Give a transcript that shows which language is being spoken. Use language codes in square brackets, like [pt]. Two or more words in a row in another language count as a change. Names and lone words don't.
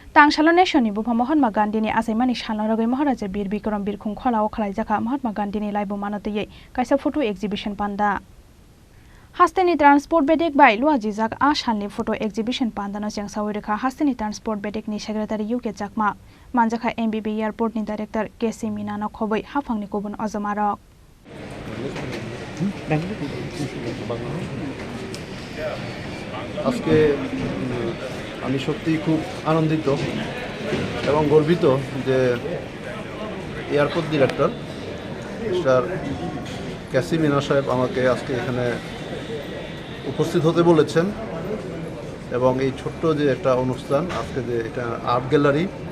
[trp] Tangshalo Nation ni Bupa Mahatma Gandhi ni Asaimani Shalaragai Maharaja Bir Bikram Bir Khungkhola Khlaijaka Mahatma Gandhi ni Laibo Manatye kaisa [en] photo exhibition [trp] panda Hasteni Transport Bedek by Luajizak Ashalni [en] photo exhibition [trp] panda no jang sawireka Hasteni Transport Bedek ni Secretary UK Jakma Manjaka MBB Airport ni Director KC Minana Khoboi Hafangni Kobun Azamarok [bn] আজকে আমি সত্যিই খুব আনন্দিত এবং গর্বিত যে [en] airport director mister [bn] কেসি মিনা সাহেব আমাকে আজকে এখানে উপস্থিত হতে বলেছেন এবং এই ছোট্ট যে একটা অনুষ্ঠান আজকে যে এটা [en] art gallery